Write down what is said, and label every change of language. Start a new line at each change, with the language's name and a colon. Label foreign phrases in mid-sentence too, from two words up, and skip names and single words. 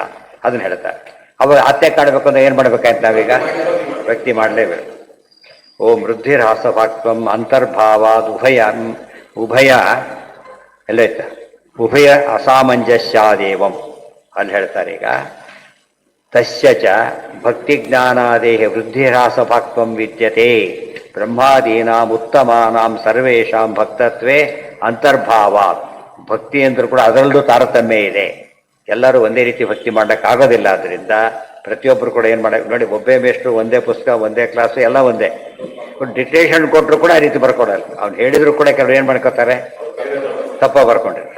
Kannada: ಅದನ್ನ ಹೇಳ್ತಾರೆ. ಅವಾಗ ಆತ್ನೇ ಕಾಣಬೇಕು ಅಂದ್ರೆ ಏನು ಮಾಡ್ಬೇಕಾಯ್ತು ನಾವೀಗ? ವ್ಯಕ್ತಿ ಮಾಡಲೇಬೇಕು.
Sanskrit: ಓಂ ವೃದ್ಧಿರಾಸಭಾಕ್ವಂ ಅಂತರ್ಭಾವಾದ್ ಉಭಯ ಎಲ್ಲೈತ ಉಭಯ ಅಸಾಮಂಜಸ್ಯಾದೇವಂ
Kannada: ಅಲ್ಲಿ ಹೇಳ್ತಾರೆ.
Sanskrit: ಈಗ ತಸ್ಯ ಚ ಭಕ್ತಿಜ್ಞಾನಾದೇಹ ವೃದ್ಧಿರಾಸಭಾಕ್ವಂ ವಿದ್ಯತೆ ಬ್ರಹ್ಮಾದೀನಾಂ ಉತ್ತಮಾನಾಂ ಸರ್ವೇಷಾಂ ಭಕ್ತತ್ವೇ ಅಂತರ್ಭಾವಾತ್.
Kannada: ಭಕ್ತಿ ಅಂದ್ರೂ ಕೂಡ ಅದರಲ್ಲೂ ತಾರತಮ್ಯ ಇದೆ. ಎಲ್ಲರೂ ಒಂದೇ ರೀತಿ ಭಕ್ತಿ ಮಾಡೋಕ್ಕಾಗೋದಿಲ್ಲ. ಆದ್ದರಿಂದ ಪ್ರತಿಯೊಬ್ಬರು ಕೂಡ ಏನು ಮಾಡೋಕೆ ನೋಡಿ, ಒಬ್ಬೇ ಮೇಷ್ಟ್ರು, ಒಂದೇ ಪುಸ್ತಕ, ಒಂದೇ ಕ್ಲಾಸು, ಎಲ್ಲ ಒಂದೇ. ಡಿಟೇಷನ್ ಕೊಟ್ಟರು ಕೂಡ ಆ ರೀತಿ ಬರ್ಕೊಡಲ್ಲ. ಅವ್ನು ಹೇಳಿದ್ರು ಕೂಡ ಕೆಲವರು ಏನು ಮಾಡ್ಕೋತಾರೆ, ತಪ್ಪ ಬರ್ಕೊಂಡಿರ್ತಾರೆ.